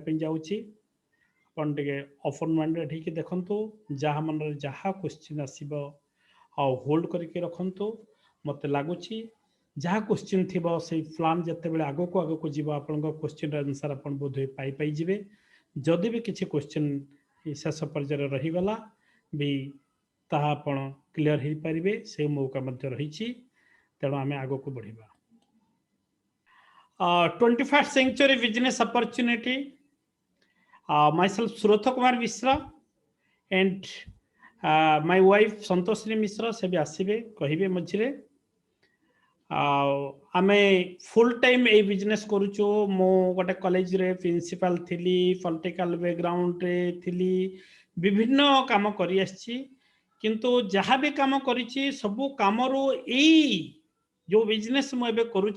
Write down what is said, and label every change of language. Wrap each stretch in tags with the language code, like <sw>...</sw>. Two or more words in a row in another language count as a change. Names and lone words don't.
<or>ପାଇଁ ଯାଉଛି ଆପଣ ଟିକେ</or> <en>open minded</en> <or>ହେଇକି ଦେଖନ୍ତୁ ଯାହା ମନରେ ଯାହା କ୍ୱେଶ୍ଚିନ୍ ଆସିବ ଆଉ ହୋଲ୍ଡ କରିକି ରଖନ୍ତୁ ମୋତେ ଲାଗୁଛି ଯାହା କ୍ୱେଶ୍ଚିନ୍ ଥିବ ସେଇ ପ୍ଲାନ୍ ଯେତେବେଳେ ଆଗକୁ ଆଗକୁ ଯିବ ଆପଣଙ୍କ କ୍ୱେଶ୍ଚିନ୍ର ଆନ୍ସର୍ ଆପଣ ବୋଧହୁଏ ପାଇଯିବେ ଯଦି ବି କିଛି କ୍ୱେଶ୍ଚିନ୍ ଶେଷ ପର୍ଯ୍ୟାୟରେ ରହିଗଲା ବି ତାହା ଆପଣ କ୍ଲିଅର ହେଇପାରିବେ ସେ ମୌକା ମଧ୍ୟ ରହିଛି ତେଣୁ ଆମେ ଆଗକୁ ବଢ଼ିବା</or> <en>21st century business opportunity myself Surotha Kumar Mishra and my wife Santoshini Mishra</en> <or>ସେ ବି ଆସିବେ କହିବେ ମଞ୍ଚରେ</or> <en>ଆମେ full time ଏଇ ବିଜନେସ୍ କରୁଛୁ ମୁଁ ଗୋଟେ କଲେଜରେ ପ୍ରିନ୍ସିପାଲ ଥିଲି political background ଥିଲି ବିଭିନ୍ନ କାମ କରି ଆସିଛି କିନ୍ତୁ ଯାହା ବି କାମ କରିଛି ସବୁ କାମରୁ ଏଇ ଯେଉଁ ବିଜନେସ୍ ମୁଁ ଏବେ କରୁଛି</en>